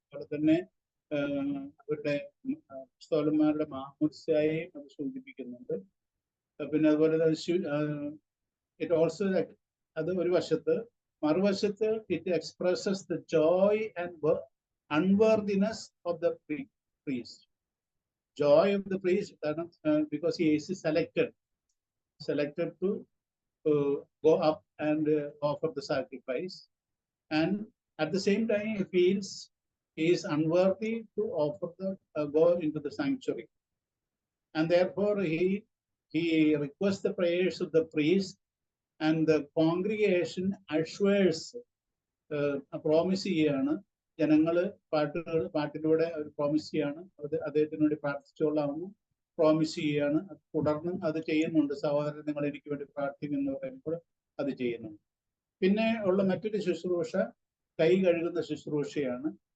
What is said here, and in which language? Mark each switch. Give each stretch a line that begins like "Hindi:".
Malayalam: അതുപോലെ തന്നെ അവരുടെ അപ്പോസ്തലന്മാരുടെ മാമോദിസയെയും അത് സൂചിപ്പിക്കുന്നുണ്ട്. പിന്നെ അതുപോലെ
English: it also
Malayalam: അത് ഒരു വശത്ത്, മറുവശത്ത്
English: It expresses the joy and unworthiness of the priest. Joy of the priest, because he is selected to go up and offer the sacrifice, and at the same time he feels he is unworthy to offer go into the sanctuary, and therefore he requests the prayers of the priest, and the congregation assures a promise
Malayalam: ചെയ്യാണ്. ജനങ്ങള് പാട്ടിലൂടെ അവർ promise ചെയ്യാണ്, അദ്ദേഹത്തിന് വേണ്ടി പ്രാർത്ഥിച്ചോളാമെന്ന് promise ചെയ്യാണ്. തുടർന്ന് അത് ചെയ്യുന്നുണ്ട്. സഹോദരൻ നിങ്ങൾ എനിക്ക് വേണ്ടി പ്രാർത്ഥിക്കുന്നു പറയുമ്പോൾ അത് ചെയ്യുന്നുണ്ട്. പിന്നെ ഉള്ള മറ്റൊരു ശുശ്രൂഷ കൈ കഴുകുന്ന ശുശ്രൂഷയാണ്.